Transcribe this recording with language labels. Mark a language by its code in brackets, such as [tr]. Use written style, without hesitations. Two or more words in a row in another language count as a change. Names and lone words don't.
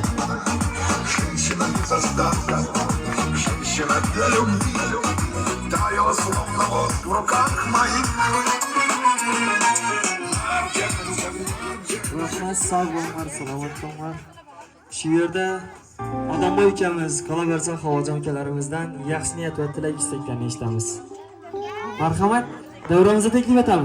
[ru] Женщина без остатка, женщина для любви, таяла словно воск в руках моих. [uz] Rahmat, sog' bo'linglar, salomat bo'linglar. Shu yerda Odamboy ukamiz, qolaversa Havojon ukalarimizdan yaxshi niyat va tilak istaklarini eshitamiz. Marhamat, davramizga taklif etamiz.